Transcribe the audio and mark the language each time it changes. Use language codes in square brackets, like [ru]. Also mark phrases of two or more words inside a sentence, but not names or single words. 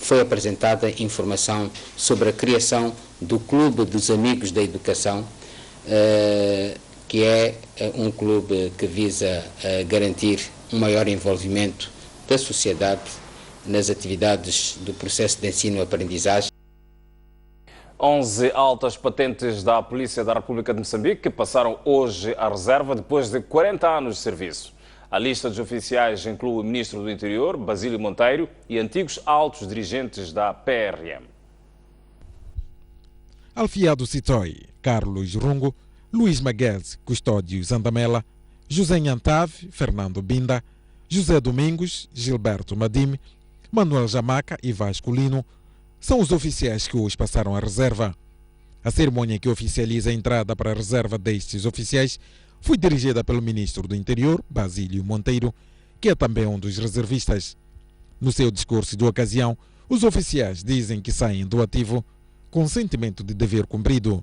[pt] foi apresentada informação sobre a criação do Clube dos Amigos da Educação, que é um clube que visa garantir um maior envolvimento da sociedade nas atividades do processo de ensino-aprendizagem. 11 altas patentes da Polícia da República de Moçambique passaram hoje à reserva depois de 40 anos de serviço. A lista dos oficiais inclui o Ministro do Interior, Basílio Monteiro, e antigos altos dirigentes da PRM. Alfiado Citoi, Carlos Rungo, Luís Maguese, Custódio Zandamela, José Nhantave, Fernando Binda, José Domingos, Gilberto Madime, Manuel Jamaca e Vasco Lino são os oficiais que hoje passaram à reserva. A cerimônia que oficializa a entrada para a reserva destes oficiais foi dirigida pelo Ministro do Interior, Basílio Monteiro, que é também um dos reservistas. No seu discurso de ocasião, os oficiais dizem que saem do ativo com sentimento de dever cumprido.